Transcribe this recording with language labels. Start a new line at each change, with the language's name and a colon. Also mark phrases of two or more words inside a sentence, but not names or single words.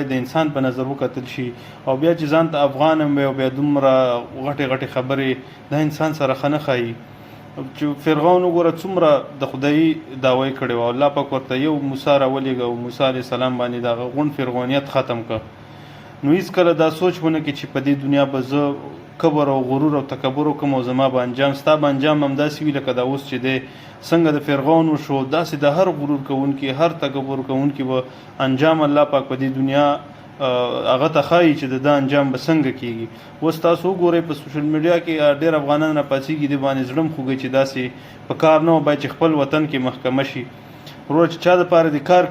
Pashto: د انسان په نظر وکتل شي او بیا چې ځان ته افغان هم وي او بیا دومره غټې غټې خبرې دا انسان سره ښه نه ښایي چې فرعون وګوره څومره د خدایي دعوی کړې وه الله پاک ورته یو موسی راولېږه او موسی
Arabic: علیه السلام
Pashto: باندې د هغه غونډ فرعونیت ختم کړه نو هېڅکله دا سوچ ونه کړي چې په دې دنیا به زه کبر او غرور او تکبر وکړم او زما به انجام ستا به انجام همداسې وي لکه دا اوس چې دی څنګه د فرعون وشو داسې د هر غرور کوونکي هر تکبر کوونکي به انجام الله پاک په دې دنیا هغه ته ښایي چې د ده انجام به څنګه کېږي اوس تاسو وګورئ په
English: social media
Pashto: کې ډېر افغانان راپاڅېږي دې باندې زړه م خوږوي چې داسې په کار نه و باید چې خپل وطن کې محکمه شي وروره چې چا دپاره دې کار